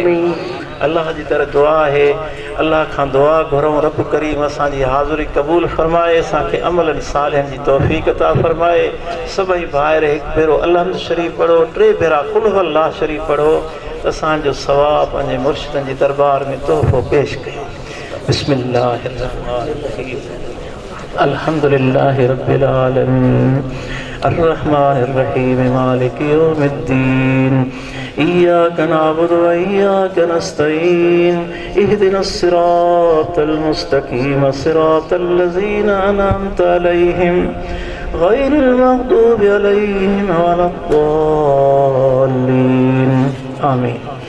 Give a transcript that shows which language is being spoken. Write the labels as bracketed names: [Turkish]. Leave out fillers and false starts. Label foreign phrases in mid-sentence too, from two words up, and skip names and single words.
[Sindhi] अलाह जी तरह दुआ आहे, अलाह खां दुआ घुरूं, रब करीम असांजी हाज़ुरी क़बूल फरमाए, असांखे अमलनि सालिहनि जी तौफ़ीक़ अता फरमाए। सभई भाइर हिकु भेरो अल्हम्द शरीफ़ पढ़ो, 3 भेरा कुल हुवल्लाह शरीफ़ पढ़ो, असांजो सवाब पंहिंजे मुर्शिदनि जी दरबार में तोहफ़ो पेश कयो। [Arabic] بسم الله الرحمن الرحيم، الحمد لله رب العالمين، الرحمن الرحيم، مالك يوم الدين، إياك نعبد و إياك نستعين، اهدنا الصراط المستقيم، صراط الذين أنعمت عليهم، غير المغضوب عليهم ولا الضالين، آمين.